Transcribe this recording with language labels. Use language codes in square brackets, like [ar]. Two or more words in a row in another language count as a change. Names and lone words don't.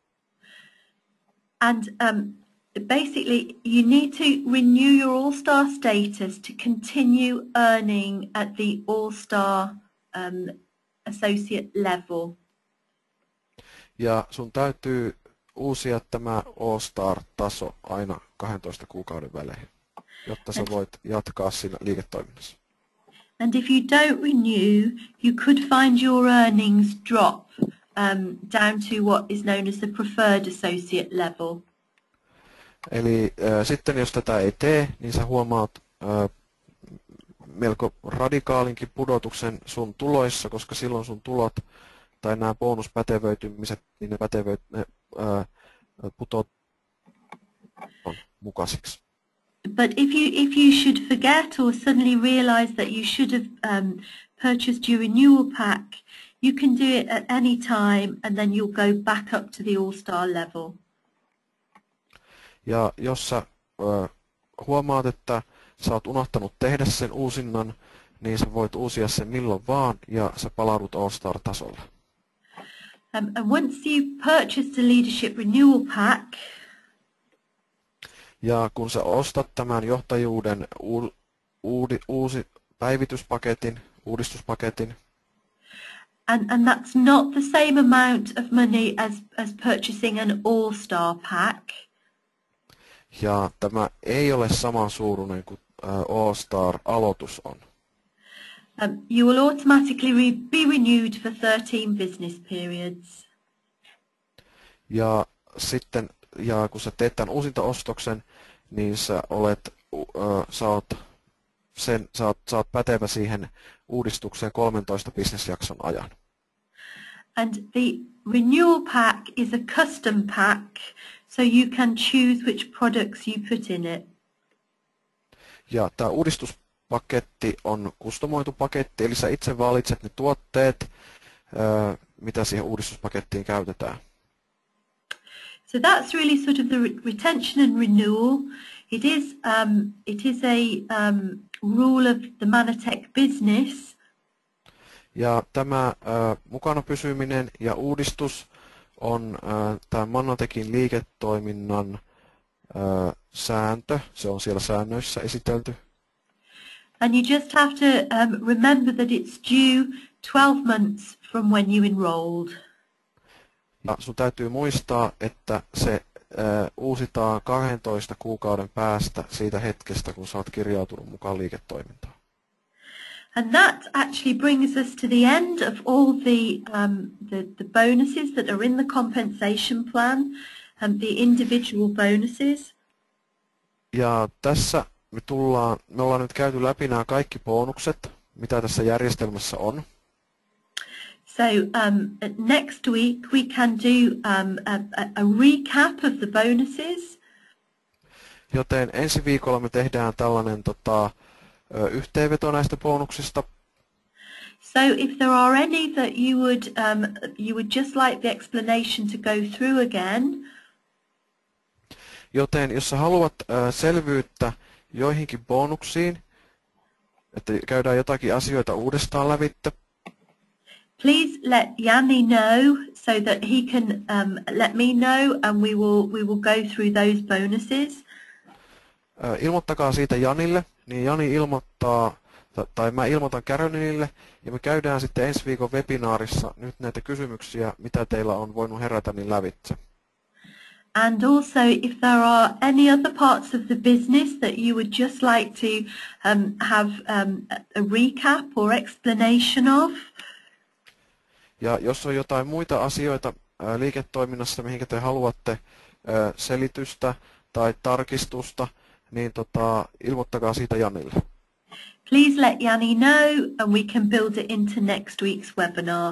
[en] And basically you need to renew your All-Star status to continue earning at the All-Star associate level. [fi] Ja sun täytyy uusia tämä All-Star-taso aina 12 kuukauden välein, jotta sä voit jatkaa siinä liiketoiminnassa. [en] And if you don't renew, you could find your earnings drop down to what is known as the preferred associate level. [fi] Eli sitten jos tätä ei tee, niin sä huomaat melko radikaalinkin pudotuksen sun tuloissa, koska silloin sun tulot tai nämä bonuspätevöitymiset, niin ne putoat mukaisiksi. [en] But if you should forget or suddenly realize that you should have purchased your renewal pack, you can do it at any time and then you'll go back up to the All-Star level. [fi] Ja jos sä huomaat, että sä oot unohtanut tehdä sen uusinnan, niin sä voit uusia sen milloin vaan ja sä palaudut All-Star-tasolle. [en] And once you've purchased a leadership renewal pack, [fi] ja kun sä ostat tämän johtajuuden uusi päivityspaketin, uudistuspaketin, [en] and that's not the same amount of money as purchasing an All-Star pack, [fi] ja tämä ei ole saman suuruinen kuin All-Star-aloitus on, [en] you will automatically be renewed for 13 business periods. [fi] Ja sitten, kun sä teet tämän uusintaostoksen, niin sä oot pätevä siihen uudistukseen 13 bisnesjakson ajan. [en] And the renewal pack is a custom pack, so you can choose which products you put in it. [fi] Ja tämä uudistuspaketti on kustomoitu paketti, eli sä itse valitset ne tuotteet, mitä siihen uudistuspakettiin käytetään. [en] So that's really sort of the retention and renewal. It is a rule of the Manatech business. [fi] Ja tämä mukana pysyminen ja uudistus on tämän Manatechin liiketoiminnan sääntö. Se on siellä säännöissä esitelty. [en] And you just have to remember that it's due 12 months from when you enrolled. [fi] Ja sun täytyy muistaa, että se uusitaan 12 kuukauden päästä siitä hetkestä, kun sä oot kirjautunut mukaan liiketoimintaan. [en] And that actually brings us to the end of all the bonuses that are in the compensation plan, and the individual bonuses. [fi] Ja tässä me ollaan nyt käyty läpi nämä kaikki bonukset, mitä tässä järjestelmässä on. [en] So next week we can do a recap of the bonuses. [fi] Joten ensi viikolla me tehdään tällainen yhteenveto näistä bonuksista. [en] So if there are any that you would just like the explanation to go through again. [fi] Joten jos sä haluat selvyyttä joihinkin bonuksiin, että käydään jotakin asioita uudestaan lävitse, [en] please let Yanni know so that he can let me know, and we will go through those bonuses. [fi] Ilmoittakaa siitä Janille, niin Jani ilmoittaa, tai mä ilmoitan Carolinelle, ja me käydään sitten ensi viikon webinaarissa nyt näitä kysymyksiä, mitä teillä on voinut herätä niin lävitse. [en] And also, if there are any other parts of the business that you would just like to have a recap or explanation of. [fi] Ja jos on jotain muita asioita liiketoiminnassa, mihin te haluatte selitystä tai tarkistusta, niin ilmoittakaa siitä Janille. [en] Please let Yanni know and we can build it into next week's webinar.